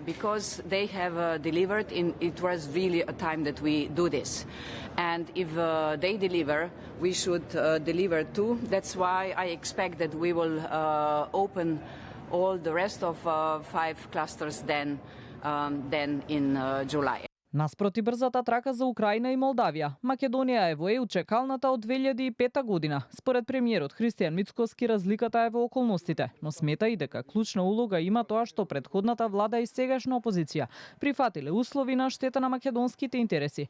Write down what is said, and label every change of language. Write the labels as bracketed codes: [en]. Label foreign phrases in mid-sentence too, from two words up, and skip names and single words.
[en] Because they have delivered. It was really a time that we do this. And if they deliver, we should deliver too. That's why I expect that we will open all the rest of 5 clusters then in July. [mk] Наспроти брзата трака за Украина и Молдавија, Македонија е во ЕУ чекалната од 2005 година. Според премиерот Христијан Мицкоски, разликата е во околностите, но смета и дека клучна улога има тоа што претходната влада и сегашна опозиција прифатиле услови на штета на македонските интереси.